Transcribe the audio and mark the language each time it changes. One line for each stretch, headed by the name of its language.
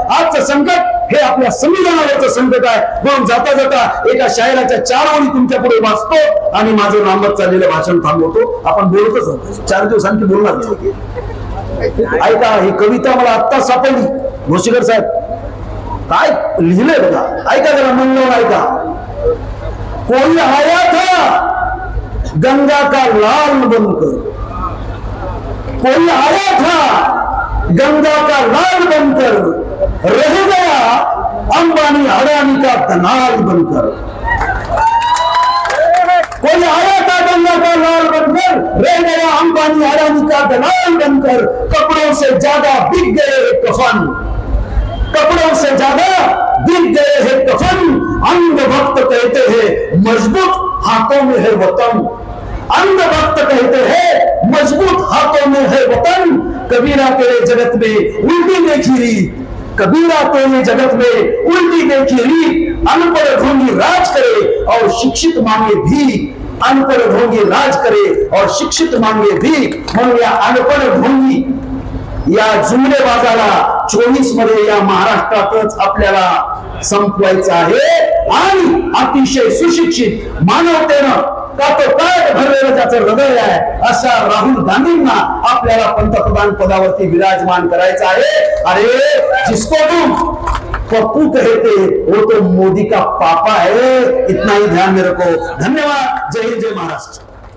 Marathi: आजचं संकट हे आपल्या संविधानावरचं संकट आहे. म्हणून जाता जाता एका शायराच्या 4 ओळी तुमच्या पुढे वाचतो आणि माझं लांबत चाललेलं भाषण थांबवतो. आपण बोलतच होतो, 4 दिवस आणखी बोलणार. ऐका, ही कविता मला आत्ता सापडली. भोशीकर साहेब काय लिहिलंय बघा, ऐका जरा मन लावून ऐका.
Hindi: कोई आया था गंगा का लाल बनकर, कोई आया था गंगा का लाल बनकर, रह गया अंबानी अडानी का दलाल बनकर, कोई आया था गंगा का लाल बनकर, रह गया अंबानी अडानी का दलाल बनकर। कपड़ों से ज्यादा बिक गए कफन, कपड़ों से ज्यादा बिक गए हैं कफन। अंधभक्त कहते हैं मजबूत हाथों में है वतन, अंधभक्त कहते हैं मजबूत हाथों में है वतन। कबीरा तेरे जगत में उल्टी देखी रीत, कबीरा तेरे जगत में उल्टी देखी रीत। अनपढ़ ढोंगी राज करे और शिक्षित मांगे भी, अनपढ़ ढोंगी राज करे और शिक्षित मांगे भी।
Marathi: म्हणून या अनपढ़ ढोंगी या जुमलेबाजाला 24 मध्ये या महाराष्ट्रातच आपल्याला संपवायचं आहे। आणि अतिशय सुशिक्षित मानवतेनं कातोकात भरलेलं ज्याचं हृदय आहे अशा राहुल गांधींना आपल्याला पंतप्रधान पदावरती विराजमान करायचं आहे।
Hindi: अरे जिसको तुम पप्पू कहते वो तो मोदी का पापा है, इतना ही ध्यान में रखो। धन्यवाद। जय हिंद, जय महाराष्ट्र।